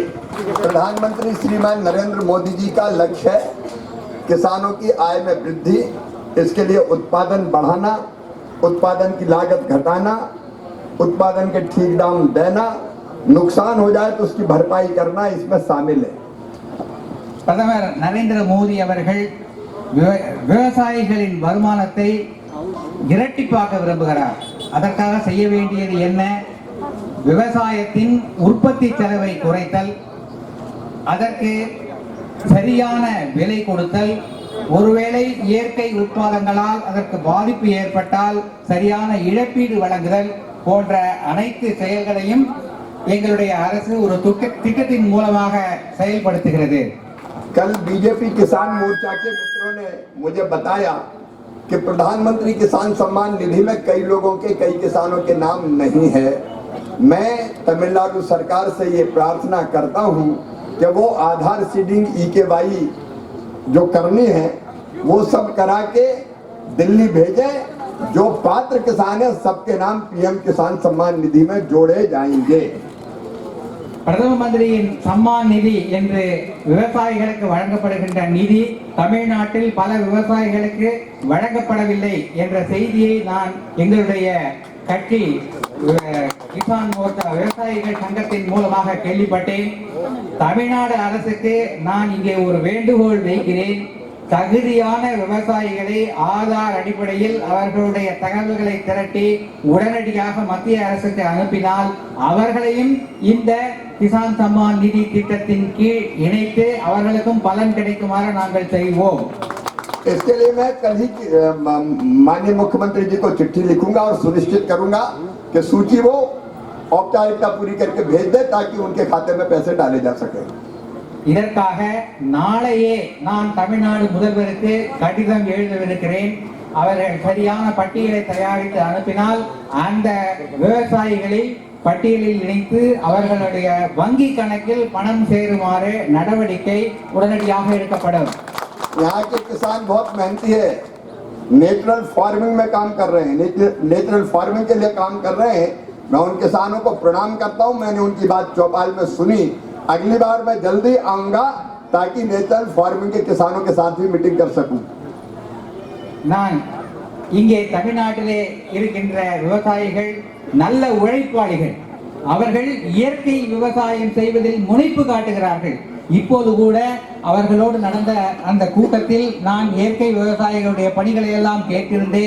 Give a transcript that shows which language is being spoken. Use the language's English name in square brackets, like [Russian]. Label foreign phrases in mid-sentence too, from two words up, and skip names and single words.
[Hindi] प्रधानमंत्री श्रीमान नरेंद्र मोदी जी का लक्ष्य है किसानों की आय में वृद्धि, इसके लिए उत्पादन बढ़ाना, उत्पादन की लागत घटाना, उत्पादन के ठीक दाम देना, नुकसान हो जाए तो उसकी भरपाई करना इसमें शामिल है। [Tamil] பிரதமர் நரேந்திர மோடி அவர்கள் விவசாயிகளின் வருமானத்தை இரட்டிப்பாக்க விரும்புகிறார். அதற்காக செய்ய வேண்டியது என்ன? விவசாயத்தின் உற்பத்தி செலவை குறைத்தல், அதற்கு சரியான விலை கொடுத்தல், ஒருவேளை இயற்கை உட்பாதங்களால் அதற்கு பாதிப்பு ஏற்பட்டால் சரியான இழப்பீடு வழங்குதல் போன்ற அனைத்து செயல்களையும் எங்களுடைய அரசு ஒரு திட்டத்தின் மூலமாக செயல்படுத்துகிறது. [Hindi] कल बीजेपी किसान मोर्चा के मित्रों ने मुझे बताया कि प्रधानमंत्री किसान सम्मान निधि में कई लोगों के, कई किसानों के नाम नहीं है। मैं तमिलनाडु सरकार से ये प्रार्थना करता हूँ कि वो आधार सीडिंग EKY जो करनी है वो सब करा के दिल्ली भेजे। जो पात्र किसान है सबके नाम PM किसान सम्मान निधि में जोड़े जाएंगे। [Tamil] பிரதம மந்திரியின் சம்மான் நிதி என்று விவசாயிகளுக்கு வழங்கப்படுகின்ற நிதி தமிழ்நாட்டில் பல விவசாயிகளுக்கு வழங்கப்படவில்லை என்ற செய்தியை நான் எங்களுடைய கட்சி [Hindi] किसान मोर्चा [Tamil] விவசாயிகள் சங்கத்தின் மூலமாக கேள்விப்பட்டேன். தமிழ்நாடு அரசுக்கு நான் இங்கே ஒரு வேண்டுகோள் வைக்கிறேன். தகுதியான விவசாயிகளை ஆதார் அடிப்படையில் அவர்களுடைய தகவல்களை திரட்டி உடனடியாக மத்திய அரசுக்கு அனுப்பினால் அவர்களையும் இந்த கிசான் சம்மான் நிதி திட்டத்தின் கீழ் இணைத்து அவர்களுக்கும் பலன் கிடைக்குமாறு நாங்கள் செய்வோம். [Hindi] इसके लिए मैं कल ही माननीय मुख्यमंत्री जी को चिट्ठी लिखूंगा और सुनिश्चित करूंगा कि सूची वो औपचारिकता पूरी करके भेज दे ताकि उनके खाते में पैसे डाले जा सके। [Tamil] இதற்காக நாளையே நான் தமிழ்நாடு முதல்வருக்கு கடிதம் எழுதவிருக்கிறேன். அவர்கள் சரியான பட்டியலை தயாரித்து அனுப்பினால் அந்த விவசாயிகளை பட்டியலில் இணைத்து அவர்களுடைய வங்கி கணக்கில் பணம் சேருமாறு நடவடிக்கை உடனடியாக எடுக்கப்படும். [Hindi] यहाँ के किसान बहुत मेहनती है, [English] natural farming [Hindi] में काम कर रहे हैं, [English] natural farming [Hindi] के लिए काम कर रहे हैं। मैं उन किसानों को प्रणाम करता हूँ। मैंने उनकी बात चौपाल में सुनी। अगली बार मैं जल्दी आऊंगा ताकि [English] natural farming [Hindi] के किसानों के साथ भी मीटिंग कर सकूं। [Tamil] நான் இங்கே தமிழ்நாட்டிலே இருக்கின்ற விவசாயிகள் நல்ல உழைப்பாளிகள். அவர்கள் இயற்கை விவசாயம் செய்வதில் முனைப்பு காட்டுகிறார்கள். இப்போது கூட அவர்களோடு நடந்த அந்த கூட்டத்தில் நான் இயற்கை விவசாயிகளுடைய பணிகளை எல்லாம் கேட்டிருந்தேன்.